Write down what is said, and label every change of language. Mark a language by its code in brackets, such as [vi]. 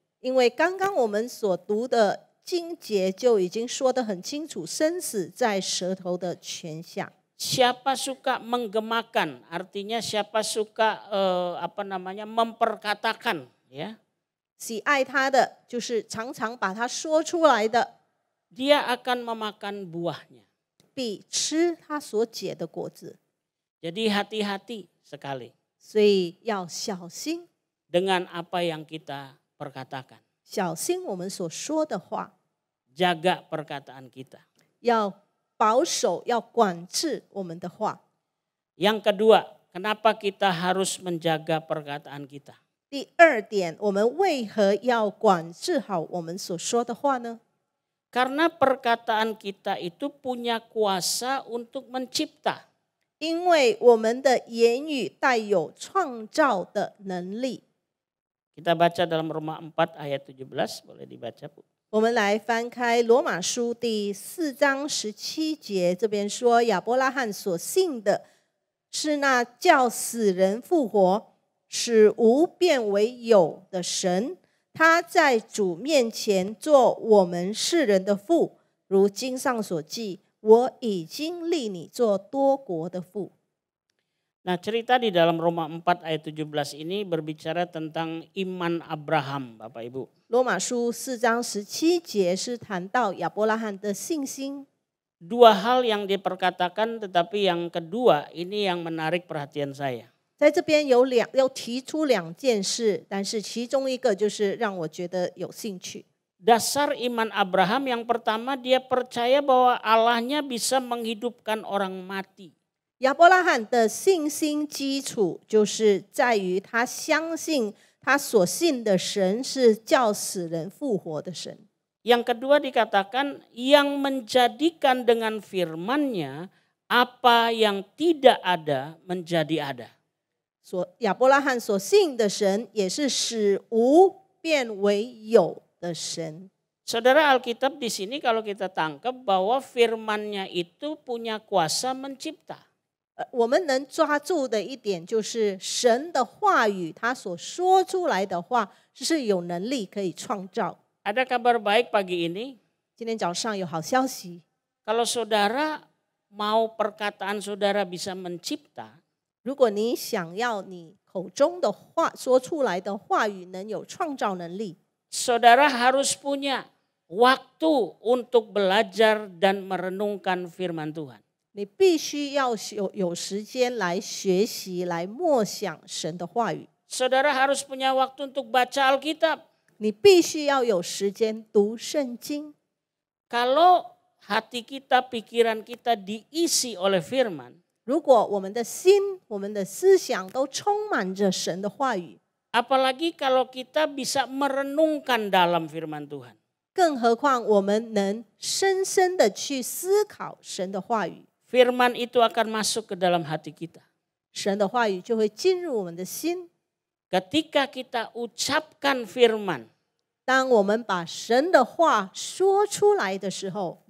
[zh] 因为刚刚我们所读的经节就已经说得很清楚，生死在舌头的泉下。 [id] Siapa suka menggemakan, artinya siapa suka memperkatakan, ya. [zh] 喜爱他的就是常常把它说出来的， [id] Dia akan memakan buahnya. [zh] 必吃他所结的果子。 [id] Jadi hati-hati sekali [zh] 所以要小心， [id] dengan apa yang kita perkatakan. [zh] 小心我们所说的话， [id] Jaga perkataan kita. [zh] 要保守，要管制我们的话。 [id] Yang kedua, kenapa kita harus menjaga perkataan kita? [zh] 第二点，我们为何要管制好我们所说的话呢？ [id] Karena perkataan kita itu punya kuasa untuk mencipta. [zh] 因为我们的言语带有创造的能力。 [id] Kita baca dalam Roma 4 ayat 17, boleh dibaca Bu. [zh] 我们来翻开罗马书第4章17节，这边说亚伯拉罕所信的是那叫死人复活，使无变为有的神，他在主面前做我们世人的父，如经上所记，我已经立你做多国的父。 [id] Nah, cerita di dalam Roma 4 ayat 17 ini berbicara tentang iman Abraham, Bapak Ibu. [zh] 罗马书4章17节是谈到亚伯拉罕的信心。 [id] Dua hal yang diperkatakan, tetapi yang kedua ini yang menarik perhatian saya. [zh] 在这边有提出两件事，但是其中一个就是让我觉得有兴趣。 [id] dasar iman Abraham yang pertama dia percaya bahwa Allahnya bisa menghidupkan orang mati. [zh] 亚伯拉罕的信心基础就是在于他相信他所信的神是叫死人复活的神。 [id] Yang kedua dikatakan yang menjadikan dengan firman-Nya apa yang tidak ada menjadi ada. [zh] 亚伯拉罕所信的神也是使无变为有的神。 [id] Saudara, Alkitab di sini kalau kita tangkap bahwa firman-Nya itu punya kuasa mencipta. [zh] 我们能抓住的一点就是神的话语，他所说出来的话是有能力可以创造。 [id] Ada kabar baik pagi ini. [zh] 今天早上有好消息， [id] Kalau saudara mau perkataan saudara bisa mencipta, [zh] 如果你想要你口中的话说出来的话语能有创造能力， [id] saudara harus punya waktu untuk belajar dan merenungkan firman Tuhan. [zh] 你必须要有时间来学习、来默想神的话语。 [id] Saudara harus punya waktu untuk baca Alkitab. [zh] 你必须要有时间读圣经。 [id] Kalau hati kita, pikiran kita diisi oleh firman, [zh] 如果我们的心、我们的思想都充满着神的话语， [id] apalagi kalau kita bisa merenungkan dalam firman Tuhan. [zh] 更何况我们能深深的去思考神的话语， [id] Firman itu akan masuk ke dalam hati kita. [zh] 神的话语就会进入我们的心。 [id] Ketika kita ucapkan firman [zh] 当我们把神的话说出来的时候，